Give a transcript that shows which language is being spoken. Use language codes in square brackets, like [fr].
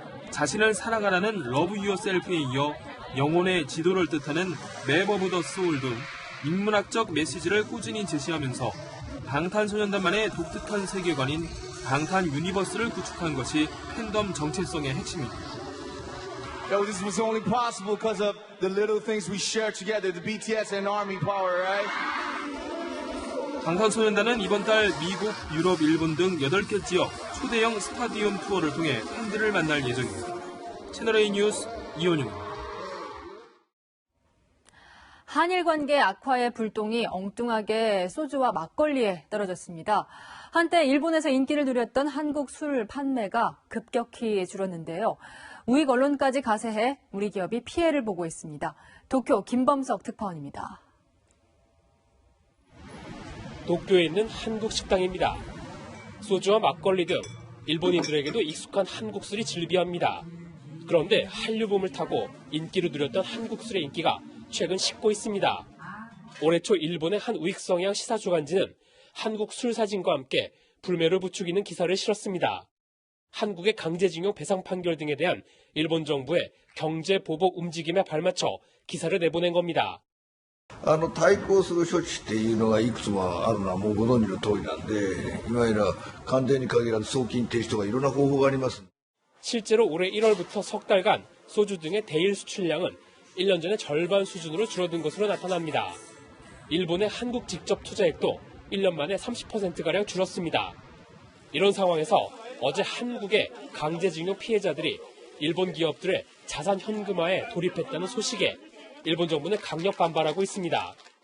[ko] 자신을 사랑하라는 러브 유어셀프에 이어 영혼의 지도를 뜻하는 네버 오브 더 소울 등 인문학적 메시지를 꾸준히 제시하면서 방탄소년단만의 독특한 세계관인 방탄 유니버스를 구축한 것이 팬덤 정체성의 핵심입니다. [en] Yo, this was only possible because of the little things we share together, the BTS and Army power, right? [ko] 방탄소년단은 이번 달 미국, 유럽, 일본 등 8개 지역 초대형 스타디움 투어를 통해 팬들을 만날 예정입니다. 채널A 뉴스 이현용입니다. 한일 관계 악화의 불똥이 엉뚱하게 소주와 막걸리에 떨어졌습니다. 한때 일본에서 인기를 누렸던 한국 술 판매가 급격히 줄었는데요. 우익 언론까지 가세해 우리 기업이 피해를 보고 있습니다. 도쿄 김범석 특파원입니다. 도쿄에 있는 한국 식당입니다. 소주와 막걸리 등 일본인들에게도 익숙한 한국 술이 즐비합니다. 그런데 한류붐을 타고 인기를 누렸던 한국 술의 인기가 최근 식고 있습니다. 올해 초 일본의 한 우익 성향 시사 주간지는 한국 술 사진과 함께 불매를 부추기는 기사를 실었습니다. 한국의 강제징용 배상 판결 등에 대한 일본 정부의 경제 보복 움직임에 발맞춰 기사를 내보낸 겁니다. [ja] 対抗する処置っていうのがいくつもあるのはもうご存知の通りなんで、いわゆる関税に限らず送金停止とかいろんな方法があります。 [ko] 실제로 올해 1월부터 석 달간 소주 등의 대일 수출량은 1년 전의 절반 수준으로 줄어든 것으로 나타납니다. 일본의 한국 직접 투자액도 1년 만에 30%가량 줄었습니다. 이런 상황에서 어제 한국의 강제징용 피해자들이 일본 기업들의 자산 현금화에 돌입했다는 소식에 일본 정부는 강력 반발하고 있습니다.